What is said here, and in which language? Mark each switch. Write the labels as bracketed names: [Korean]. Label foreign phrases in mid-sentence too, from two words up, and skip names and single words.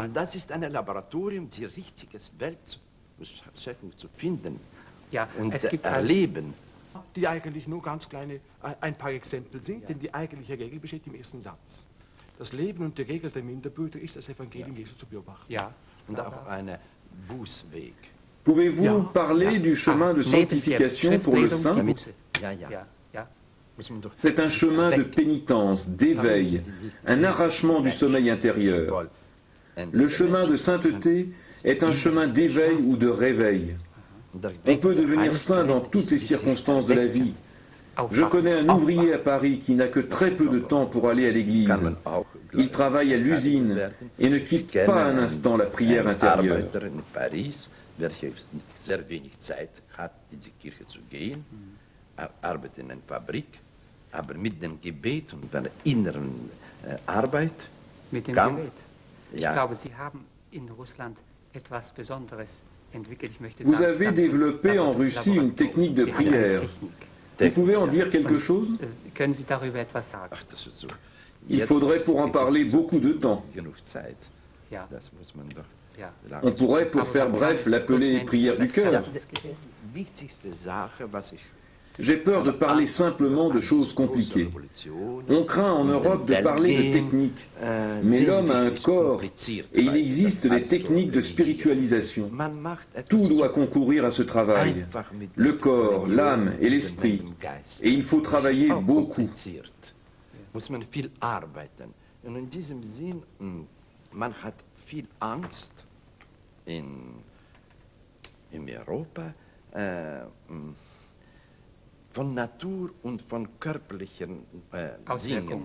[German] Und das ist ein Laboratorium, die richtige Weltschöpfung zu finden, ja, und es gibt erleben. Die eigentlich nur ganz kleine, ein paar Exempel sind, denn die eigentliche Regel besteht im ersten Satz. Das Leben und die Regel der Minderbrüder ist, das Evangelium Jesu zu beobachten. Ja, und auch ein Bußweg. [French] Pouvez-vous parler du chemin de sanctification pour le saint? C'est un chemin de pénitence, d'éveil, un arrachement du sommeil intérieur. Le chemin de sainteté est un chemin d'éveil ou de réveil. On peut devenir saint dans toutes les circonstances de la vie. Je connais un ouvrier à Paris qui n'a que très peu de temps pour aller à l'église. Il travaille à l'usine et ne quitte pas un instant la prière intérieure. [German] Aber mit dem Gebet und der inneren Arbeit. Mit dem Gebet. Ich glaube, Sie haben in Russland etwas Besonderes entwickelt. Ich möchte sagen, [French] vous avez développé en Russie une technique de prière. Vous pouvez en dire quelque chose? [German] Können Sie darüber etwas sagen? Ach, das ist so. [French] Il faudrait pour en parler beaucoup de temps. [German] Ja. Ja. [French] On pourrait, pour faire bref, l'appeler prière du cœur. J'ai peur de parler simplement de choses compliquées. On craint en Europe de parler de technique, mais l'homme a un corps et il existe des techniques de spiritualisation. Tout doit concourir à ce travail, le corps, l'âme et l'esprit, et il faut travailler beaucoup. [German] Muss man viel arbeiten. Und in diesem Sinn, man hat viel Angst in Europa von Natur und von körperlichen Dingen.